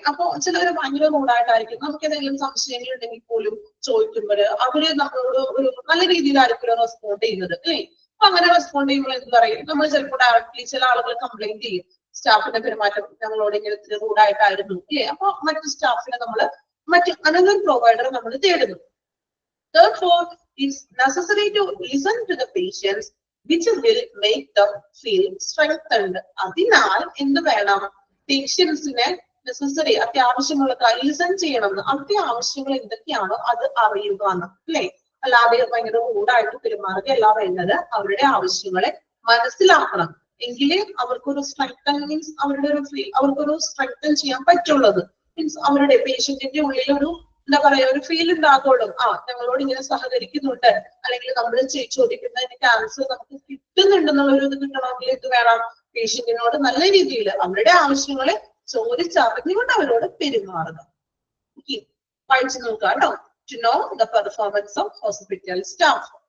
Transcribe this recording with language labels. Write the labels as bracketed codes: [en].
[ml] അപ്പൊ ചിലവര് ഭയങ്കര റൂഡായിട്ടായിരിക്കും. നമുക്ക് എന്തെങ്കിലും സംശയങ്ങൾ ഉണ്ടെങ്കിൽ പോലും ചോദിക്കുമ്പോൾ അവര് നമ്മളോട് ഒരു നല്ല രീതിയിലായിരിക്കും റെസ്പോണ്ട് ചെയ്യുന്നത്, അല്ലേ? അപ്പൊ അങ്ങനെ റെസ്പോണ്ട് ചെയ്യുമ്പോൾ എന്ത് പറയും? നമ്മൾ ചിലപ്പോൾ ഡയറക്ട്ലി ചില ആളുകൾ കംപ്ലൈന്റ് ചെയ്യും, സ്റ്റാഫിന്റെ പെരുമാറ്റം ഞങ്ങളോട് ഇങ്ങനെ റൂഡായിട്ടായിരുന്നു, അല്ലേ? അപ്പൊ മറ്റു സ്റ്റാഫിനെ മറ്റ് അനദർ പ്രൊവൈഡർ നമ്മൾ തേടുന്നു. [en] Therefore, it's necessary to listen to the patients, which will make them feel strengthened. [ml] അതിനാൽ എന്ത് വേണം? പേഷ്യൻസിനെ നെസസറി അത്യാവശ്യമുള്ള ലിസൺ ചെയ്യണം. അവിടുത്തെ ആവശ്യങ്ങൾ എന്തൊക്കെയാണോ അത് അറിയുക എന്ന്, അല്ലെ? അല്ലാതെ ഭയങ്കര റൂഡായിട്ട് പെരുമാറുകയല്ല വേണ്ടത്. അവരുടെ ആവശ്യങ്ങളെ മനസ്സിലാക്കണം. എങ്കിലേ അവർക്കൊരു സ്ട്രെങ്തൻ മീൻസ് അവർക്കൊരു സ്ട്രെങ്തൻ ചെയ്യാൻ പറ്റുള്ളത്. മീൻസ് അവരുടെ പേഷ്യന്റിന്റെ ഉള്ളിൽ ഒരു എന്താ പറയാ, ഒരു ഫീൽ ഉണ്ടാകുള്ളൂ. ഞങ്ങളോട് ഇങ്ങനെ സഹകരിക്കുന്നുണ്ട്, അല്ലെങ്കിൽ നമ്മൾ ചോദിക്കുന്നതിന്റെ ആൻസർ നമുക്ക് കിട്ടുന്നുണ്ടെന്നുള്ള ഒരു ഇത് കിട്ടണമെങ്കിൽ ഇത് വേണം, പേഷ്യന്റിനോട് നല്ല രീതിയിൽ അവരുടെ ആവശ്യങ്ങളെ ചോദിച്ചറിഞ്ഞുകൊണ്ട് അവരോട് പെരുമാറുക. വായിച്ചു നോക്കുക കേട്ടോ. [en] To know the performance of hospital staff.